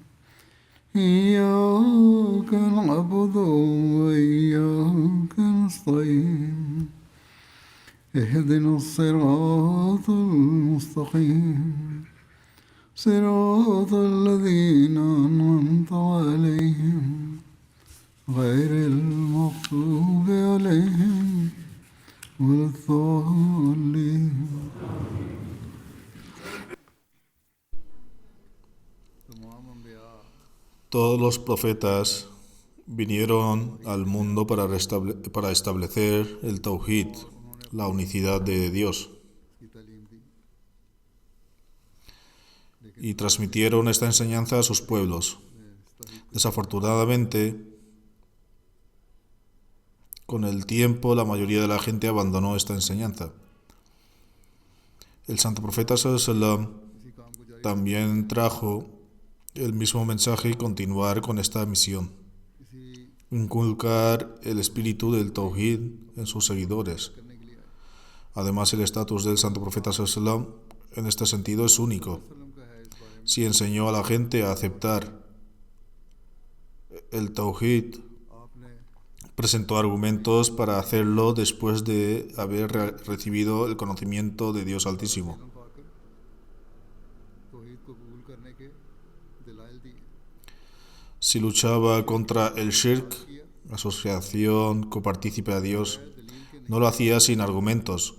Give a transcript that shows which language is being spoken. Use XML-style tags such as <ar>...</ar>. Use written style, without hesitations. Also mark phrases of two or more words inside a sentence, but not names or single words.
<ar>إياك نستعين اهدنا الصراط المستقيم صراط الذين أنعمت عليهم غير المغضوب عليهم ولا الضالين.</ar> <es>Todos los profetas vinieron al mundo para establecer el Tawhid, la unicidad de Dios, y transmitieron esta enseñanza a sus pueblos. Desafortunadamente, con el tiempo, la mayoría de la gente abandonó esta enseñanza. El santo profeta</es> <ar>صلى الله عليه وسلم</ar> <es>también trajo el mismo mensaje y continuar con esta misión: inculcar el espíritu del Tawhid en sus seguidores. Además, el estatus del santo profeta</es> <ar>صلى الله عليه وسلم</ar> <es>en este sentido es único. Si enseñó a la gente a aceptar el Tawhid, presentó argumentos para hacerlo después de haber recibido el conocimiento de Dios Altísimo. Si luchaba contra el shirk, asociación copartícipe a Dios, no lo hacía sin argumentos.</es>